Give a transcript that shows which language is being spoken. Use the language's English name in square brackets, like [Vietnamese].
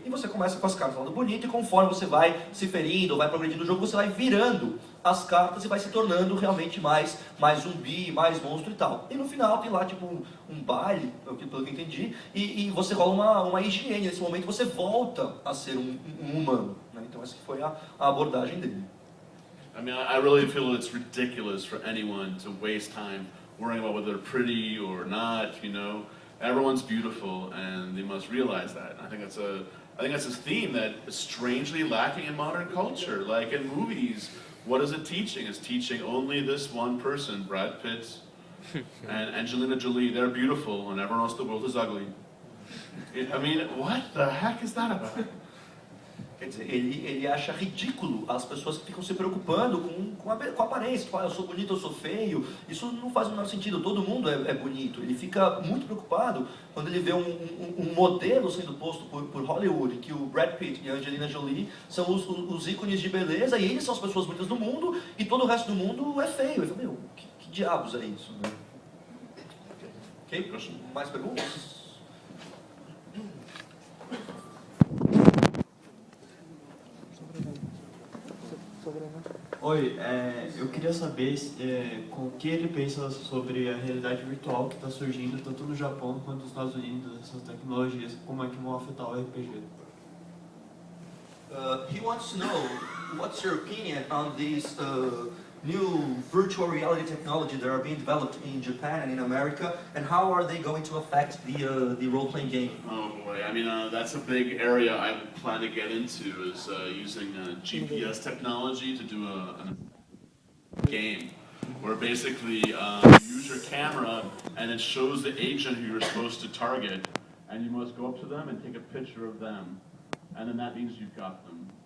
[Portuguese] E você começa com as cartas do lado bonito, e conforme você vai se ferindo, vai progredindo o jogo, você vai virando as cartas e vai se tornando realmente mais zumbi, mais monstro e tal. E no final tem lá tipo um baile, pelo que eu entendi, e você rola uma higiene. Nesse momento você volta a ser um humano, né? Então essa foi a abordagem dele. [English] I mean, I really feel it's ridiculous for anyone to waste time worrying about whether they're pretty or not, you know. Everyone's beautiful, and they must realize that. I think that's a theme that is strangely lacking in modern culture. Like in movies, what is it teaching? It's teaching only this one person, Brad Pitt and Angelina Jolie. They're beautiful, and everyone else in the world is ugly. I mean, what the heck is that about? [Portuguese] Quer dizer, ele acha ridículo as pessoas que ficam se preocupando com a aparência. Tipo, eu sou bonito, eu sou feio. Isso não faz o menor sentido. Todo mundo é bonito. Ele fica muito preocupado quando ele vê um modelo sendo posto por Hollywood, em que o Brad Pitt e a Angelina Jolie são os ícones de beleza, e eles são as pessoas bonitas do mundo, e todo o resto do mundo é feio. Ele fala, meu, que diabos é isso, né? Ok? Mais perguntas? Oi, eu queria saber com o que ele pensa sobre a realidade virtual que está surgindo tanto no Japão quanto nos Estados Unidos, essas tecnologias, como é que vão afetar o RPG. [English] He wants to know what's your opinion on these new virtual reality technology that are being developed in Japan and in America, and how are they going to affect the role-playing game? Oh boy, I mean, that's a big area I plan to get into, is using GPS technology to do a game, where basically you use your camera and it shows the agent who you're supposed to target, and you must go up to them and take a picture of them, and then that means you've got them.